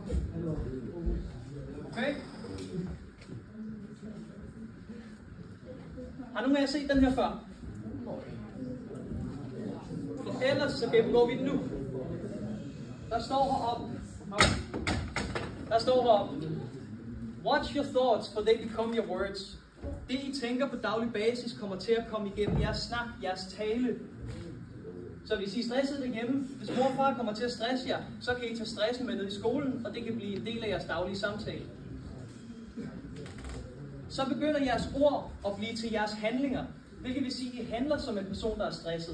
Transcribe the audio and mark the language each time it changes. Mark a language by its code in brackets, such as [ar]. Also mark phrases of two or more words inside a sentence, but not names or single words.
[da] Okay? Har nogen af jer set den her før? Ellers så gennemgår vi den nu. Der står heroppe, [en] watch your thoughts, for they become your words. [da] det I tænker på daglig basis kommer til at komme igennem jeres snak, jeres tale. Så hvis I er stresset derhjemme, hvis mor og far kommer til at stresse jer, så kan I tage stressen med ned i skolen, og det kan blive en del af jeres daglige samtale. Så begynder jeres ord at blive til jeres handlinger, hvilket vil sige, at I handler som en person, der er stresset.